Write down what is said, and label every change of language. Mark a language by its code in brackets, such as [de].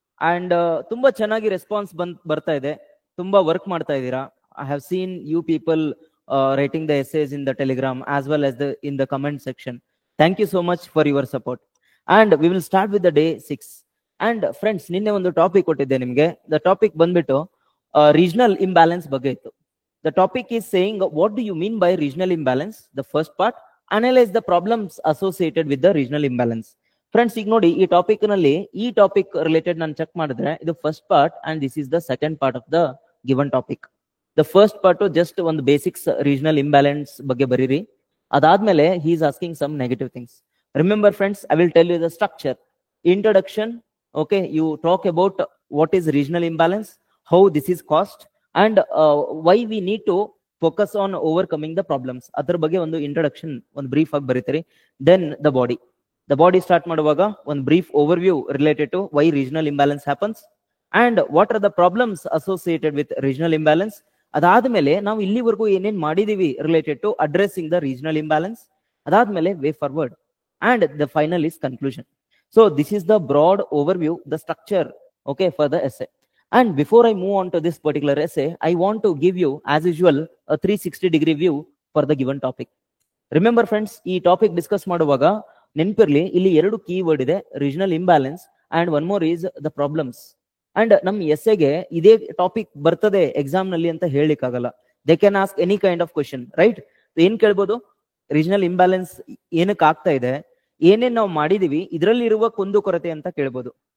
[kn] And ತುಂಬಾ ಚೆನ್ನಾಗಿ response ಬರ್ತಾ ಇದೆ. ತುಂಬಾ ವರ್ಕ್ ಮಾಡ್ತಾ ಇದ್ದೀರಾ. [en] I have seen you people writing the essays in the Telegram as well as in the comment section. Thank you so much for your support. And we will start with the day 6. [kn] And friends, ನಿನ್ನೆ ಒಂದು topic ಕೊಟ್ಟಿದ್ದೆ ನಿಮಗೆ. [en] The topic ಬಂದ್ಬಿಟ್ಟು regional imbalance ಬಗ್ಗೆ ಇತ್ತು. The topic is saying, what do you mean by regional imbalance? The first part, analyze the problems associated with the regional imbalance. [kn] Friends, ಈಗ ನೋಡಿ ಈ ಟಾಪಿಕ್ ನಲ್ಲಿ ಈ ಟಾಪಿಕ್ ರಿಲೇಟೆಡ್ ನಾನು ಚೆಕ್ ಮಾಡಿದ್ರೆ ಇದು first part [en] And this is the second part of the given topic. [kn] The first part just ಒಂದು basics regional imbalance ಬಗ್ಗೆ ಬರೀರಿ. [en] ಅದಾದ್ಮೇಲೆ he is asking some negative things. Remember friends, I will tell you the structure. Introduction, okay, you talk about what is regional imbalance, how this is caused and why we need to focus on overcoming the problems. [kn] ಅದ್ರ ಬಗ್ಗೆ ಒಂದು introduction ಒಂದು brief ಆಗಿ ಬರೀತೀರಿ. [en] Then the body start ಮಾಡುವಾಗ ಒಂದು brief overview related to why regional imbalance happens and what are the problems associated with regional imbalance. [kn] ಅದಾದ್ಮೇಲೆ ನಾವು ಇಲ್ಲಿವರೆಗೂ ಏನೇನ್ ಮಾಡಿದೀವಿ [en] Related to addressing the regional imbalance. ಅದಾದ್ಮೇಲೆ way forward and the final is conclusion. So this is the broad overview, the structure, okay, for the essay. And before I move on to this particular essay, I want to give you, as usual, a 360-degree view for the given topic. [kn] Remember friends, ಈ topic discuss ಮಾಡುವಾಗ ನೆನಪಿರ್ಲಿ, ಇಲ್ಲಿ ಎರಡು keyword ಇದೆ, regional imbalance [en] And one more is the problems. [kn] And ನಮ್ಮ ಎಸ್ಸೆಗೆ ಇದೇ topic ಬರ್ತದೆ exam ನಲ್ಲಿ ಅಂತ ಹೇಳಿಕ್ಕಾಗಲ್ಲ. [en] They can ask any kind of question, right? [kn] ಏನ್ ಕೇಳ್ಬೋದು? ರೀಜನಲ್ ಇಂಬ್ಯಾಲೆನ್ಸ್ ಏನಕ್ಕೆ ಆಗ್ತಾ ಇದೆ, ಏನೇನ್ ನಾವು ಮಾಡಿದೀವಿ, ಇದರಲ್ಲಿ ಇರುವ ಕುಂದುಕೊರತೆ ಅಂತ ಕೇಳ್ಬೋದು.